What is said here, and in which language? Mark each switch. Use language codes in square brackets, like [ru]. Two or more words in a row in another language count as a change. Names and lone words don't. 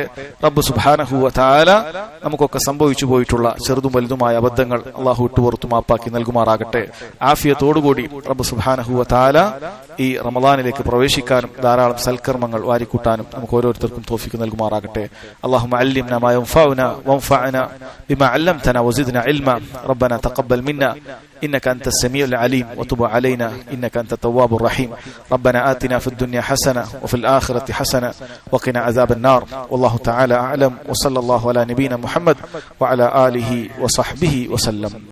[ml] റബ്ബ് [ar] سبحانه وتعالى [ml] നമുക്കൊക്കെ സംഭവിച്ചു പോയിട്ടുള്ള ചെറുതും വലുതുമായ അബദ്ധങ്ങൾ അല്ലാഹു വിട്ടുപുറത്തു മാപ്പാക്കി നൽകുമാറാകട്ടെ. ആഫിയത്തോടുകൂടി റബ്ബ് [ar] سبحانه وتعالى [ml] ഈ റമളാനിലേക്ക് പ്രവേശിക്കാനും ധാരാളം സൽക്കർമ്മങ്ങൾ വാരിക്കൂട്ടാനും നമുക്ക് ഓരോരുത്തർക്കും തൗഫീഖ് നൽകുമാറാകട്ടെ. [ar] اللهم علمنا ما ينفعنا وانفعنا بما علمتنا وزدنا علما. ربنا تقبل منا إنك أنت السميع العليم وتب علينا إنك أنت التواب الرحيم. ربنا آتنا في الدنيا حسنة وفي الآخرة حسنة وقنا عذاب النار. والله تعالى أعلم وصلى الله على نبينا محمد وعلى آله وصحبه وسلم.